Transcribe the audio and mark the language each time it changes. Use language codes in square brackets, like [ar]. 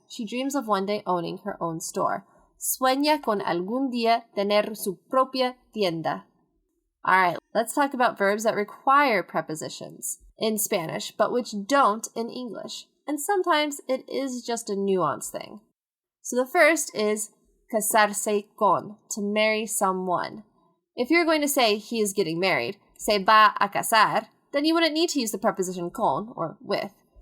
[en] She dreams of one day owning her own store. [es] Sueña con algún día tener su propia tienda. [en] All right, let's talk about verbs that require prepositions in Spanish, but which don't in English. and sometimes it is just a nuance thing. So the first is casarse con, to marry someone. If you're going to say he is getting married, [es] se va a casar, [en] then you wouldn't need to use the preposition con, or with.